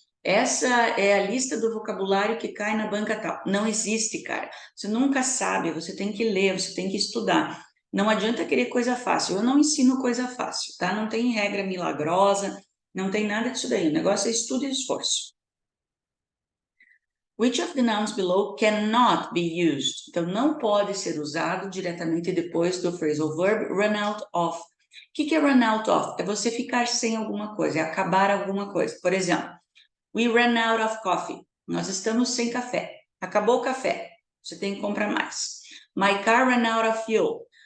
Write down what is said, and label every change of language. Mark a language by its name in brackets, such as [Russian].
[Portuguese] Essa é a lista do vocabulário que cai na banca tal. Não existe, cara. Você nunca sabe, você tem que ler, você tem que estudar. Não adianta querer coisa fácil. Eu não ensino coisa fácil, tá? Não tem regra milagrosa, não tem nada disso daí. O negócio é estudo e esforço. [English] Which of the nouns below cannot be used? [Portuguese] Então, não pode ser usado diretamente depois do phrasal verb run out of. O que é run out of? É você ficar sem alguma coisa, é acabar alguma coisa. Por exemplo, [English] we ran out of coffee. [Portuguese] Nós estamos sem café. Acabou o café. Você tem que comprar mais. [English] My car ran out of fuel.